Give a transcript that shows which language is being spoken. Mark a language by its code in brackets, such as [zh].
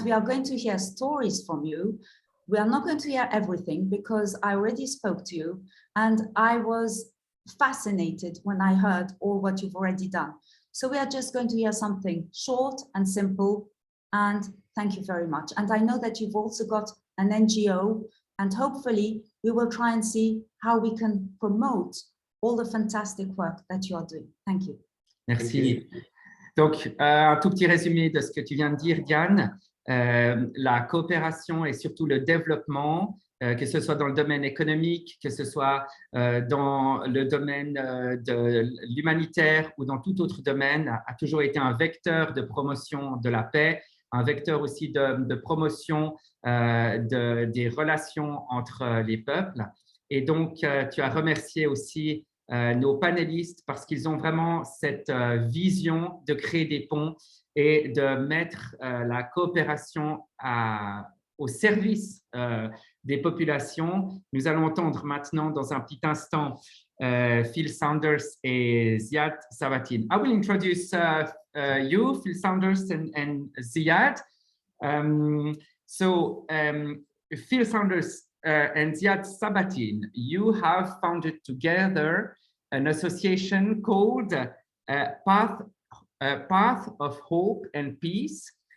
[en] And we are going to hear stories from you. We are not going to hear everything because I already spoke to you and I was fascinated when I heard all what you've already done. So we are just going to hear something short and simple, and thank you very much. And I know that you've also got an NGO, and hopefully we will try and see how we can promote all the fantastic work that you are doing. Thank you. [fr] Merci. Donc, un tout petit résumé de ce que tu viens de dire, Diane. La coopération et surtout le développement, que ce soit dans le domaine économique, que ce soit dans le domaine de l'humanitaire ou dans tout autre domaine, a toujours été un vecteur de promotion de la paix, un vecteur aussi de promotion des relations entre les peuples. Et donc, tu as remercié aussi nos panélistes parce qu'ils ont vraiment cette vision de créer des ponts et de mettre la coopération au service des populations. Nous allons entendre maintenant dans un petit instant Phil Saunders et Ziad Sabateen. [en] I will introduce you, Phil Saunders and Ziad. Phil Saunders and Ziad Sabateen, you have founded together an association called Path of Hope and Peace.